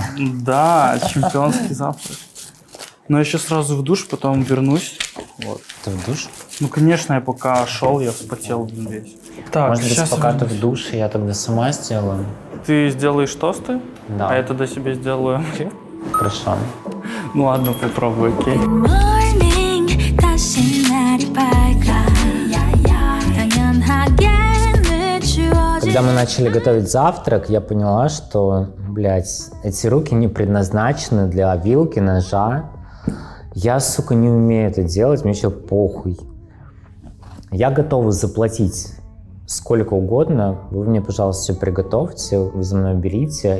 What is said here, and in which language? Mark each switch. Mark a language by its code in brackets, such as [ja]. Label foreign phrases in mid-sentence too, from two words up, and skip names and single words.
[ru] Да, чемпионский завтрак. Но я сейчас сразу в душ, потом вернусь. Вот. Ты в душ? Ну, конечно, я пока шел, я вспотел, блин, весь. Так, Может быть, сейчас пока ты вернусь. в душе, я тогда сама сделаю. Ты сделаешь тосты, Да. а я тогда себе сделаю хлеб. Хорошо. Ну ладно, попробуй, окей. [ko] morning 다시 날이 밝아 당연하게 늦추어진 [ru] Когда мы начали готовить завтрак, я поняла, что, блядь, эти руки не предназначены для вилки, ножа. Я, сука, не умею это делать, мне еще похуй. Я готова заплатить сколько угодно. Вы мне, пожалуйста, все приготовьте, вы за мной берите.